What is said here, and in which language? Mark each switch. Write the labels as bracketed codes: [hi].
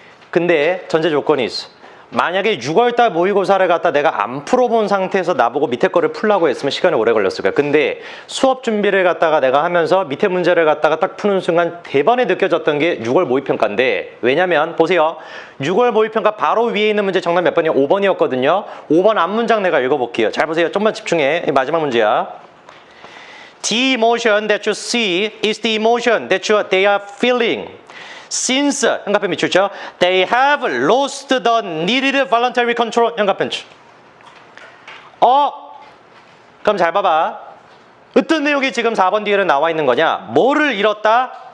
[ko] 근데 전제 조건이 있어. 만약에 6월달 모의고사를 갖다 내가 안 풀어본 상태에서 나보고 밑에 거를 풀라고 했으면 시간이 오래 걸렸을 거야. 근데 수업 준비를 갖다가 내가 하면서 밑에 문제를 갖다가 딱 푸는 순간 대번에 느껴졌던 게 6월 모의평가인데, 왜냐면 보세요. 6월 모의평가 바로 위에 있는 문제 정답 몇 번이야? 5번이었거든요. 5번 앞문장 내가 읽어볼게요. 잘 보세요. 좀만 집중해. 마지막 문제야. [en] The emotion that you see is the emotion that they are feeling. Since [ko] 현가편 미출죠. [en] They have lost the needed voluntary control. [ko] 현가편 출. 그럼 잘 봐봐. 어떤 내용이 지금 4번 뒤에는 나와 있는 거냐? 뭐를 잃었다?